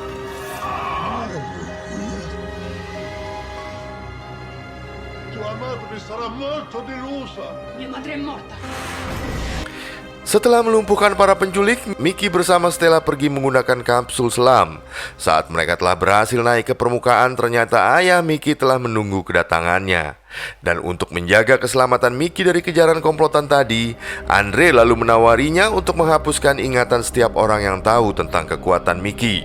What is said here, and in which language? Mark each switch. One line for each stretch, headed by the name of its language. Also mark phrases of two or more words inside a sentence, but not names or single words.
Italian: Tua madre sarà molto delusa. Mia madre è morta.
Indonesian: Setelah melumpuhkan para penculik, Mickey bersama Stella pergi menggunakan kapsul selam. Saat mereka telah berhasil naik ke permukaan, ternyata ayah Mickey telah menunggu kedatangannya. Dan untuk menjaga keselamatan Mickey dari kejaran komplotan tadi, Andre lalu menawarinya untuk menghapuskan ingatan setiap orang yang tahu tentang kekuatan Mickey.